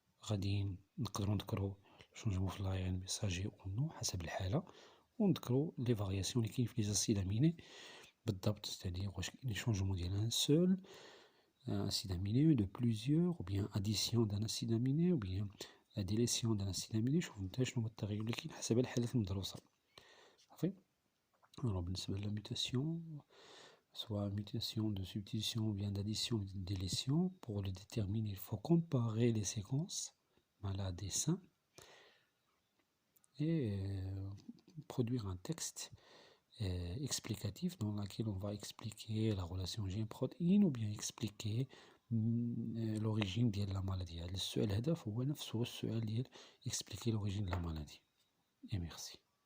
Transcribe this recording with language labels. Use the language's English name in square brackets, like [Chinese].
[Arabic] غادي نقدروا نذكروا changement في l'ARN messager [French] ou non [Arabic] حسب الحالة ونذكروا [French] les variations [Arabic] اللي كاين في les acides aminés بالضبط. [French] c'est-à-dire [Arabic] واش كاين [French] changement ديال un seul acide aminé, de plusieurs, ou bien addition d'un acide aminé, ou bien délétion d'un acide aminé. [Arabic] شوف نتا شنو هو التغير اللي كاين حسب الحالات المدروسة. صافي. [French] alors بالنسبة للmutation, soit mutation de substitution ou bien d'addition ou de délétion, pour le déterminer il faut comparer les séquences malades et sains et produire un texte explicatif dans lequel on va expliquer la relation gène-protéine ou bien expliquer l'origine de la maladie. [Arabic] السؤال هذا هو نفسه السؤال ديال [French] expliquer l'origine de la maladie. Et merci.